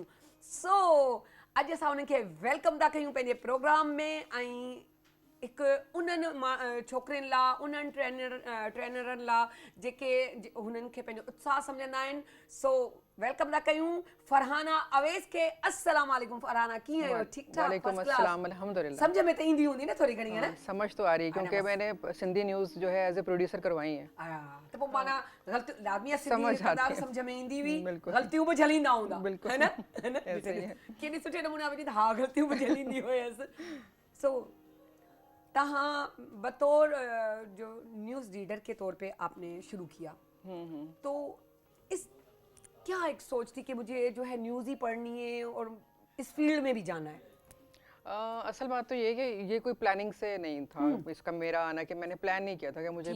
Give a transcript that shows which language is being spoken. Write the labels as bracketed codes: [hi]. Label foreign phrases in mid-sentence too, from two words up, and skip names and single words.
[sd] सो अॼु असां उन्हनि खे वेलकम था कयूं पंहिंजे प्रोग्राम में ऐं हिकु उन्हनि छोकिरियुनि लाइ उन्हनि ट्रेनरनि लाइ जेके हुननि खे पंहिंजो उत्साह सम्झंदा आहिनि। सो वेलकम था कयूं फरहाना अवैस खे। [ar] السلام عليكم [sd] फरहाना, कीअं आहियो? ठीक ठाक? [ar] وعليكم السلام، الحمد لله. [sd] समझ में तो ईंदी हूंदी न थोड़ी घणी, [hi] है ना? समझ तो आ रही है क्योंकि मैंने सिंधी न्यूज़ जो है [en] as a producer [hi] करवाई है। [sd] तो पोइ माना गलती लाज़मी आहे, [hi] समझ सिंधी आती है। [sd] समझ में ईंदी हुई, बिल्कुल। गलतियूं बि झलींदा हूंदा, बिल्कुल। [hi] है ना? है ना? ऐसे ही है। [sd] केॾे सुठे नमूने आप चई हा गलतियूं बि झलींदी हुयसि। [hi] सो तहाँ बतौर जो [en] news reader [hi] के तौर पे आपने शुरू किया, तो इस क्या एक सोच थी कि मुझे जो है न्यूज़ ही पढ़नी है और इस फील्ड में भी जाना है? असल बात तो ये है कि ये कोई प्लानिंग से नहीं था इसका मेरा आना, कि मैंने प्लान नहीं किया था कि मुझे